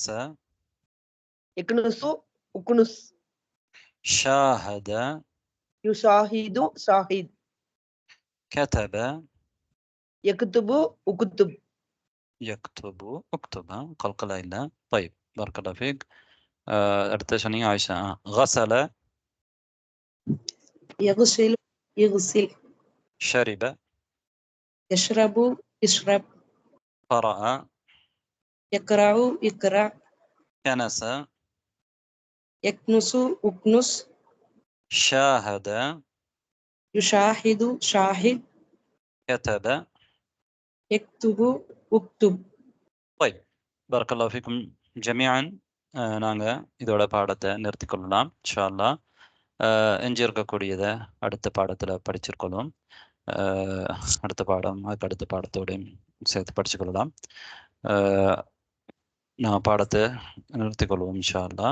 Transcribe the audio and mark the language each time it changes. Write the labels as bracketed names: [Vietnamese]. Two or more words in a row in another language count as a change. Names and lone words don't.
[Arabic] يكنس أكنس. شاهد يشاهد شاهد. كتب يكتب أكتب. يكتب اكتب. قلقلة إلا. طيب بارك الله فيك. [Tamil] அடுத்த சொன்னீங்க ஆயிஷா. [Arabic] غسل يغسل يغسل. شرب يشرب يشرب. قرأ يقرأ يقرأ. كنس يكنس أكنس. شاهد يشاهد شاهد. كتب يكتب اكتب. طيب بارك الله فيكم جميعا. [Tamil] நாங்கள் இதோட பாடத்தை நிறுத்தி கொள்ளலாம் [Arabic] إن شاء الله. [Tamil] எஞ்சி இருக்கக்கூடியதை அடுத்த பாடத்தில் படிச்சிருக்கொள்ளும். அடுத்த பாடம் அதுக்கு அடுத்த பாடத்தோடையும் சேர்த்து படிச்சுக்கொள்ளலாம். நான் பாடத்தை நிறுத்தி கொள்வோம் [Arabic] إن شاء الله.